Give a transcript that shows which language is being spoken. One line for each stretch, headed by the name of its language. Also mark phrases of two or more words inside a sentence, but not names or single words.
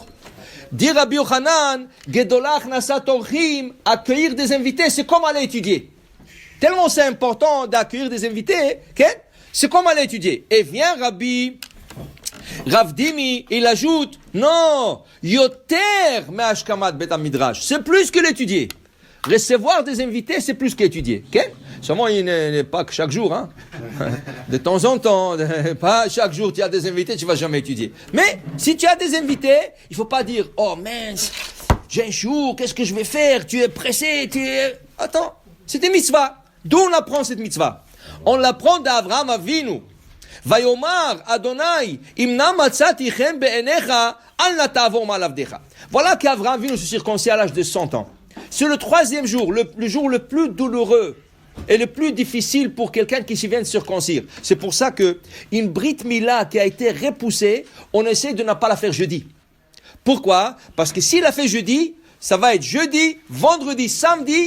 Hebrew: Dire Rabbi Yochanan, גדולה הכנסת אורחים,
French: accueillir des invités, c'est comme aller étudier. Tellement c'est important d'accueillir des invités, okay? C'est comme aller étudier. Et vient Rav Dimi, il ajoute, non,
Hebrew: יותר מהשכמת בית מדרש,
French: c'est plus que l'étudier. Recevoir des invités, c'est plus qu'étudier. Okay? Seulement, il n'est pas que chaque jour. Hein? De temps en temps, pas chaque jour tu as des invités, tu ne vas jamais étudier. Mais si tu as des invités, il ne faut pas dire, oh mince, j'ai un jour, qu'est-ce que je vais faire? Tu es pressé, Attends, c'est une mitzvah. D'où on apprend cette mitzvah? On l'apprend d'Avraham Avinu.
Hebrew: ויאמר אדני אם נא מצאתי חן בעיניך אל נא תעבור מעל עבדך.
French: Voilà qu'Avraham Avinu se circoncis à l'âge de 100 ans. C'est le troisième jour, le jour le plus douloureux et le plus difficile pour quelqu'un qui s'y vient de circoncire. C'est pour ça que une
Hebrew: ברית מילה
French: qui a été repoussée, on essaie de ne pas la faire jeudi. Pourquoi? Parce que s'il la fait jeudi, ça va être jeudi, vendredi, samedi.